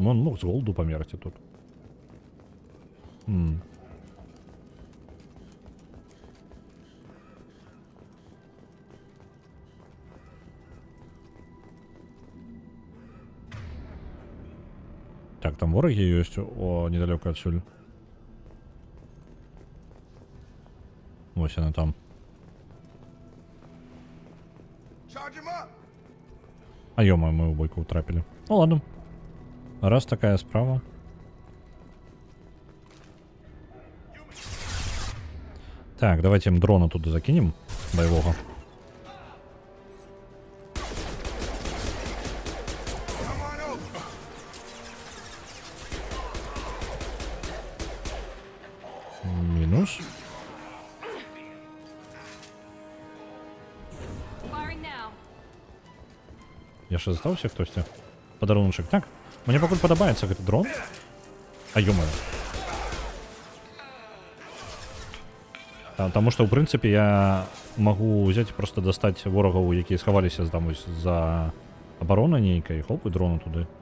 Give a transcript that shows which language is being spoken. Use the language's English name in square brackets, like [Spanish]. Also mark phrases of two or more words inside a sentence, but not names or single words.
[Belarusian] Он мог з голаду памерці тут. Так, там вораги ёсць, о, недалёка адсюль. Вось яна там. А ё-моё, мы ў бойку утрапілі. [Russian] Ну ладно. [Belarusian] Раз такая справа. [Russian] Так, давайте им дрона туда закинем. Боевого. Минус. [Belarusian] Яшчэ застаўся хтосьці? Падарунчык. Так, мне пакуль падабаецца гэты дрон. [Russian] А ё-моё. [Belarusian] Таму што, ў прынцыпе, я магу ўзяць і проста дастаць ворагаў, якія схаваліся там вось за абаронай нейкай, хоп, і дрону туды.